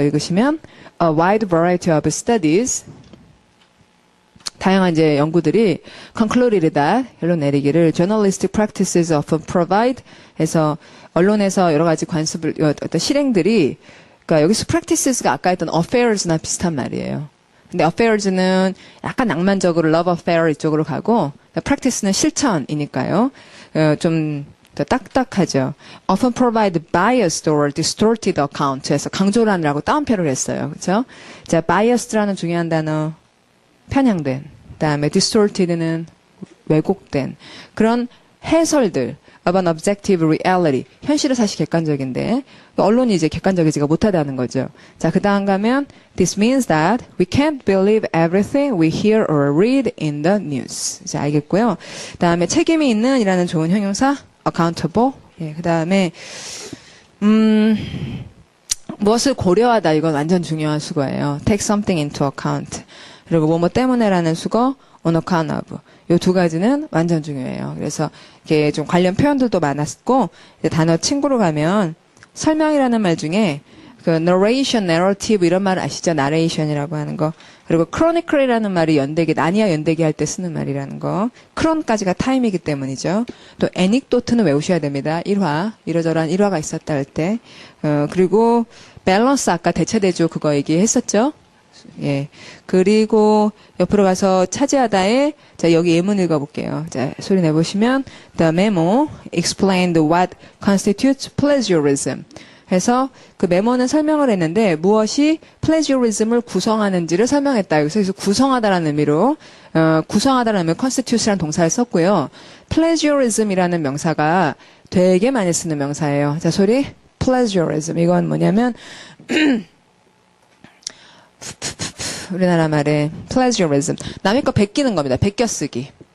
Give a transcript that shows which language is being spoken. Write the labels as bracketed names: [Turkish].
[Korean] 읽으시면 [English] A wide variety of studies [Korean] 다양한 이제 연구들이 [English] concluded that [Korean] 결론 내리기를 [English] journalistic practices often provide [Korean] 해서 언론에서 여러 가지 관습을 어떤 실행들이 그러니까 여기서 practices가 아까 했던 affairs나 비슷한 말이에요. 근데 affairs는 약간 낭만적으로 love affair 이쪽으로 가고 practice는 실천이니까요. 좀 더 딱딱하죠. [English] often provide biased or distorted account [Korean] 해서 강조를 하느라고 따옴표를 했어요. 그렇죠? 자, biased라는 중요한 단어 편향된, 그다음에 distorted는 왜곡된 그런 해설들 [English] of an objective reality. [Korean] 현실은 사실 객관적인데 언론이 이제 객관적이지가 못하다는 거죠. 자, 그 다음 가면 [English] This means that we can't believe everything we hear or read in the news. [Korean] 자, 알겠고요. 그 다음에 책임이 있는 이라는 좋은 형용사 accountable. 예, 그 다음에 무엇을 고려하다. 이건 완전 중요한 수거예요. [English] Take something into account. [Korean] 그리고 뭐뭐 때문에라는 수거 [English] on account of. [Korean] 요 두 가지는 완전 중요해요. 그래서 이게 좀 관련 표현들도 많았고 단어 친구로 가면 설명이라는 말 중에 그 narration, narrative 이런 말 아시죠? narration이라고 하는 거. 그리고 chronicle이라는 말이 연대기, 나니아 연대기 할 때 쓰는 말이라는 거. 크론까지가 타임이기 때문이죠. 또 anecdote는 외우셔야 됩니다. 일화, 이러저러한 일화가 있었다 할 때. 그리고 밸런스 아까 대체대조 그거 얘기했었죠? 예. 그리고 옆으로 가서 차지하다에 자, 여기 예문 읽어볼게요. 자, 소리 내보시면 [English] The memo explained what constitutes plagiarism. [Korean] 해서 그 메모는 설명을 했는데 무엇이 plagiarism을 구성하는지를 설명했다. 여기서 구성하다라는 의미로 구성하다라는 의미로 constitute라는 동사를 썼고요. plagiarism이라는 명사가 되게 많이 쓰는 명사예요. 자, 소리 plagiarism. 이건 뭐냐면 우리나라 말에 plagiarism. 남의 거 베끼는 겁니다. 베껴쓰기.